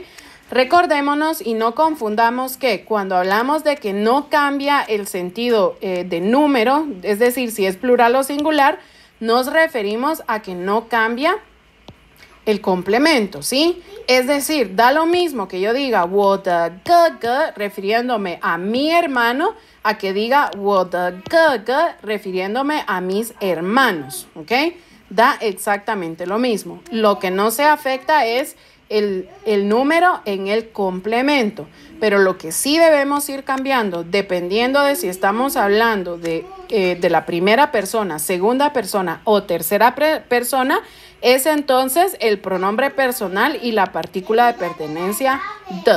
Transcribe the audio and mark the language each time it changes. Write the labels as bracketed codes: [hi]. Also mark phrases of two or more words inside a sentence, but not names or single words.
[es] Recordémonos y no confundamos que cuando hablamos de que no cambia el sentido de número, es decir, si es plural o singular, nos referimos a que no cambia el complemento, ¿sí? Es decir, da lo mismo que yo diga [zh] 我的哥哥 [es] refiriéndome a mi hermano, a que diga [zh] 我的哥哥 [es] refiriéndome a mis hermanos, ¿ok? Da exactamente lo mismo. Lo que no se afecta es el número en el complemento, pero lo que sí debemos ir cambiando, dependiendo de si estamos hablando de la primera persona, segunda persona o tercera persona, es entonces el pronombre personal y la partícula de pertenencia de.